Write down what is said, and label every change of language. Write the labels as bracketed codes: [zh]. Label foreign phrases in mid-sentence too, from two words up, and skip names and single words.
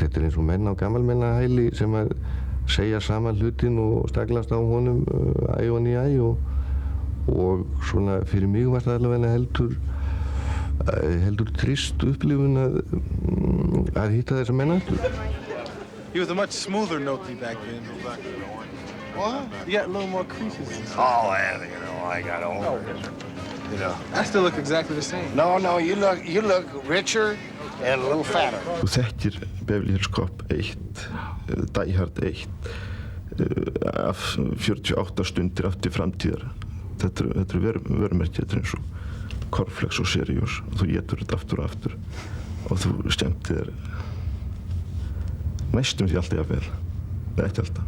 [is] Þetta eins og menn á gamalmennahæli sem að segja saman hlutin og staglast á honum æ og ný æ og svona fyrir mig var það allavega heldur trist upplifun að hitta þessa menn aftur. [en] He was a much smoother Noki back then. What? You got a little more creases. Oh, yeah, I got older. I still look exactly the same. No, you look richer and a little fatter. [is] Þú þekkir Beverly Hills Cop 1, Die Hard 1, af 48 stundir aftur framtíðar. Þetta eru vörumerki, þetta eins og Cornflakes og Seriós. Þú étur þetta aftur og aftur og þú skemmtir þér næstum því alltaf vel, eða ekki alltaf.